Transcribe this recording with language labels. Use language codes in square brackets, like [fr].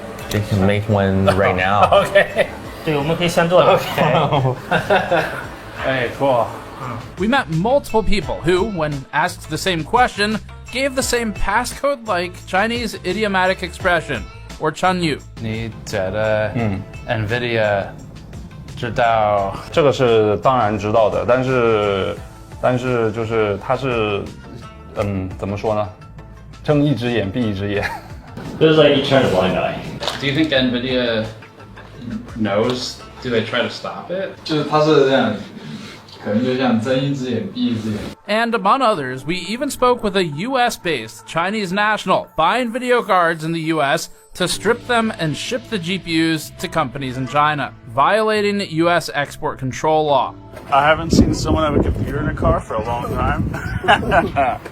[en] They can make one right now. Okay. [zh] 对，我们可以现做的。 [en] Hey, cool. We met multiple people who, when asked the same question, gave the same passcode-like Chinese idiomatic expression, or Chanyu. [zh] 你觉得NVIDIA 知道？这个是当然知道的，但是就是它是怎么说呢？睁一只眼闭一只眼。 [en] This is like you turn a blind eye. Do you think NVIDIA knows? Do they try to stop it? [zh] 就是它是这样，可能就像睁一只眼闭一只眼。 [en] And among others, we even spoke with a US-based Chinese national buying video cards in the US to strip them and ship the GPUs to companies in China, violating US export control law. I haven't seen someone have a computer in a car for a long time.